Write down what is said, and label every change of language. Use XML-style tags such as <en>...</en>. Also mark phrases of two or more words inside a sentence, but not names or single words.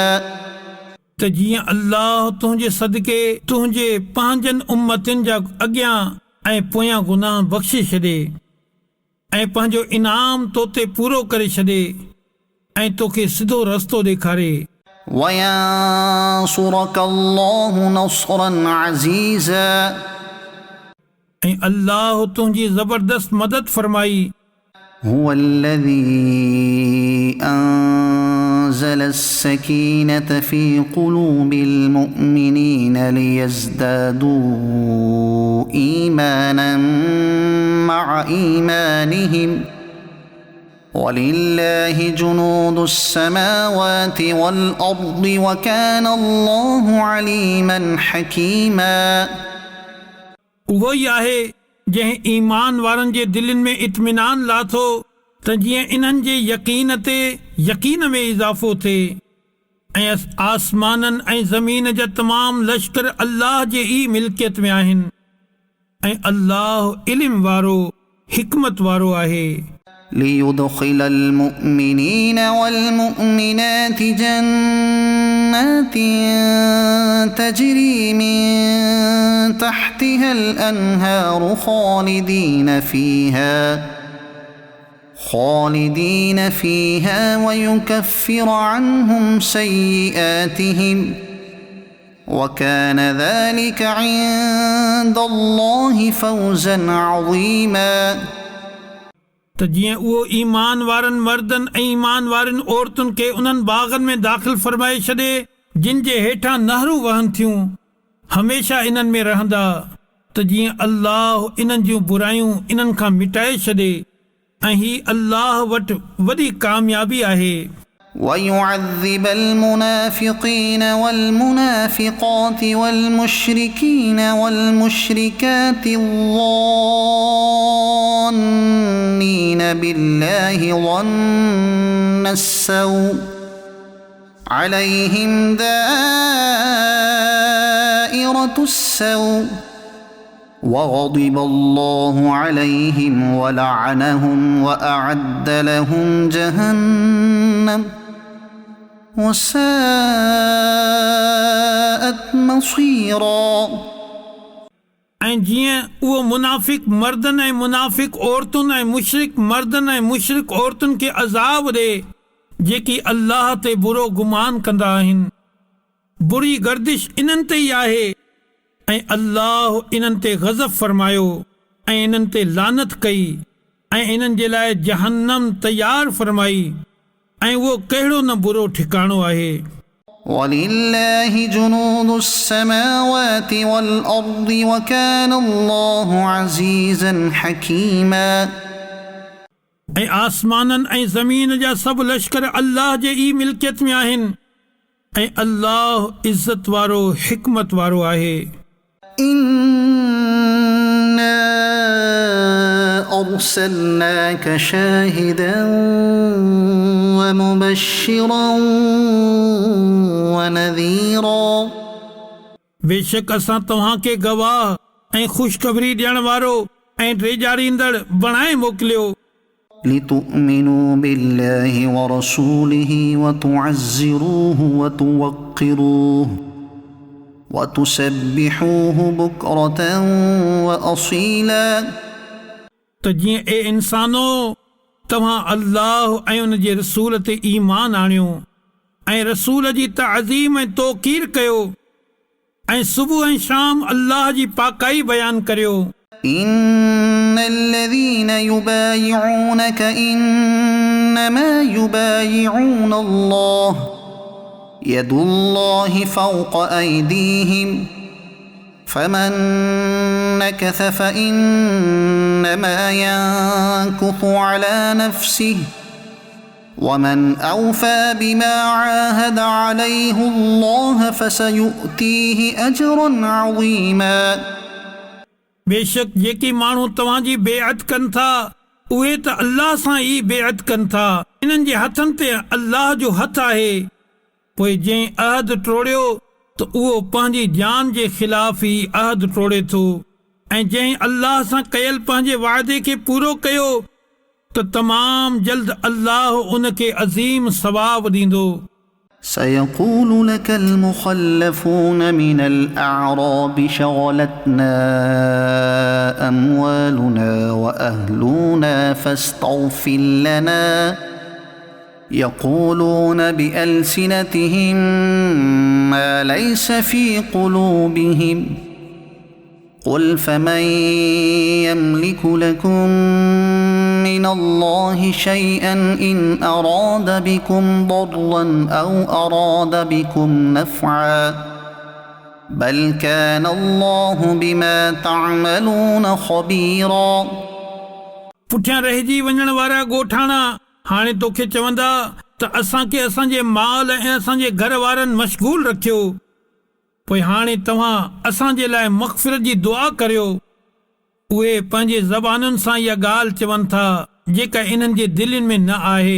<sd>त जीअं अल्लाह तुंहिंजे सदके तुंहिंजे पंहिंजनि उम्मतुनि जा अॻियां ऐं पोयां गुनाह बख़्शे छॾे ऐं पंहिंजो इनाम तो ते पूरो करे छॾे ऐं तोखे सिधो रस्तो ॾेखारे।</sd> <ar>وينصرك الله نصرا عزيزا.</ar> <sd>ऐं अल्लाह तुंहिंजी ज़बरदस्त मदद फरमाई।</sd> <ar>هو الذي أنزل السكينة في قلوب المؤمنين ليزدادوا إيمانا مع إيمانهم ولله جنود السماوات والأرض وكان الله عليما حكيما.</ar> <sd>उहो ई आहे जंहिं ईमान वारनि जे दिलनि में इत्मीनान लाथो त जीअं इन्हनि जे यकीन ते यकीन में इज़ाफ़ो थिए ऐं आसमाननि ऐं ज़मीन जा तमाम लश्कर अल्लाह जे ई मिल्कियत में आहिनि ऐं अल्लाह इल्म वारो हिकमत वारो आहे।</sd> <ar>ليدخل المؤمنين والمؤمنات جنات تجري من تحتها الأنهار خالدين فيها ويكفر عنهم سيئاتهم وكان ذلك عند الله فوزا عظيما.</ar> <sd>त जीअं उहो ईमान वारनि मर्दनि ऐं ईमान वारनि औरतुनि खे उन्हनि बाग़नि में दाख़िल फरमाए छॾे जिन जे हेठां नहरूं वहनि थियूं हमेशा इन्हनि में रहंदा त जीअं अल्लाह इन्हनि जूं बुरायूं इन्हनि खां मिटाए छॾे ऐं ही अल्लाह वटि वॾी कामयाबी आहे।</sd> <ar>वयुअज़्ज़िब المنافقين والمنافقات والمشركين والمشركات الظانين بالله ظن السوء عليهم دائرة السوء وغضب الله عليهم ولعنهم وأعد لهم جهنم وساءت مصيرا.</ar> <sd>ऐं जीअं उहो मुनाफ़िक मर्दनि ऐं मुनाफ़िक औरतुनि ऐं मुशरिक मर्दनि ऐं मुशरिक औरतुनि खे अज़ाब ॾे जेकी अल्लाह ते बुरो गुमान कंदा आहिनि। बुरी गर्दिश इन्हनि ते ई आहे ऐं अल्लाह इन्हनि ते ग़ज़ब फरमायो ऐं इन्हनि ते लानत कई ऐं इन्हनि जे लाइ जहन्नम तयारु फरमाई ऐं उहो कहिड़ो न बुरो ठिकाणो आहे।</sd> <ar>ولله جنود السماوات والأرض وكان الله عزيزا حكيما.</ar> <sd>ऐं आसमाननि ऐं ज़मीन जा सभु लश्कर अल्लाह जे ई मिल्कियत में आहिनि ऐं अल्लाह इज़्ज़त वारो हिकमत वारो आहे।</sd> <ar>إنا أرسلناك شاهدا ومبشرا ونذيرا.</ar> <sd>बेशक असां तव्हां खे गवाह ऐं ख़ुशख़बरी ॾियण वारो ऐं ॾेजारींदड़ बणाए मोकिलियो।</sd> <ar>لتؤمنوا بالله ورسوله وتعزروه وتوقروه وتسبحوه بكرة وأصيلا.</ar> <sd>त जीअं ए इंसानो तव्हां अल्लाह ऐं उन जे रसूल ते ईमान आणियो ऐं रसूल जी तअज़ीम ऐं तौक़ीर कयो ऐं सुबुह ऐं शाम अल्लाह जी पाकाई बयान करियो।</sd> <ar>إن الذين يبايعونك إنما يبايعون الله يد الله فوق أيديهم فمن نكث فإنما ينكث على نفسه ومن أوفى بما عاهد عليه الله فسيؤتيه أجرا عظيما</ar> <sd>बेशक जेकी माण्हू तव्हांजी बेअत कनि था उहे त अल्लाह सां ई बेअत कनि था। इन्हनि जे हथनि ते अल्लाह जो हथ आहे। पोइ जंहिं अहद टोड़ियो त उहो पंहिंजी जान जे ख़िलाफ़ ई अहद टोड़े थो ऐं जंहिं अल्लाह सां कयल पंहिंजे वाइदे खे पूरो कयो त तमामु जल्द अल्लाह उनखे अज़ीम सवाब ॾींदो।</sd> <ar>سيقول لك المخلفون من الأعراب شغلتنا أموالنا وأهلنا فاستغفر لنا يقولون بألسنتهم ما ليس في قلوبهم قل فمن يملك لكم من الله شيئا إن أراد بكم ضرا أو أراد بكم نفعا بل كان الله بما تعملون خبيرا</ar> <sd>पुठियां रहिजी वञण वारा ॻोठाणा हाणे तोखे चवंदा त असांखे असांजे माल ऐं असांजे घर वारनि मशगूल रखियो। पोइ हाणे तव्हां असांजे लाइ मग़फ़िरत जी दुआ करियो। उहे पंहिंजे ज़बानुनि सां इहा ॻाल्हि चवनि था जेका इन्हनि जे दिलनि में न आहे।</sd>